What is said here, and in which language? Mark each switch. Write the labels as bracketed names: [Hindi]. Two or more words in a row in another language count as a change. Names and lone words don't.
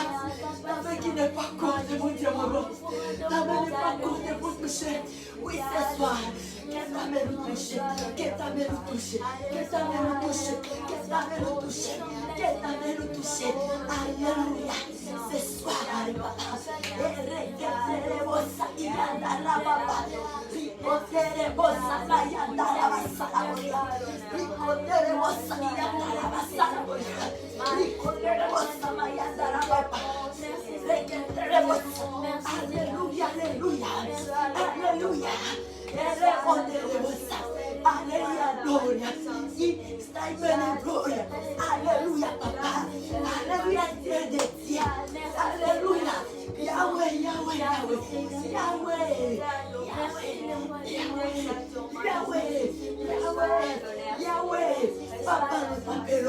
[French] Ta main qui n'est pas courte, mon Dieu, mon Dieu. Ta main n'est pas courte pour toucher. Oui, ce soir. Que ta main nous touche. Que ta main nous touche. Que ta main nous touche. Que ta main nous touche. Que ta main nous touche. Alléluia. Ce soir, papa. Ereketerebosa iyandara papa. Rikoterebosa mayandara basalaboya. Rikoterebosa iyandara basalaboya. Rikoterebosa mayandara papa. Reketerebosa. Alléluia, alléluia. Alléluia. Erekoterebosa. Alléluia, gloria. [Italian] Stai bene, [French] gloria. Alléluia, papa. Alléluia, Dieu de Dieu. Alléluia. Yahweh, Yahweh, Yahweh. Yahweh. Yahweh. Yahweh. Yahweh. Papa, papero.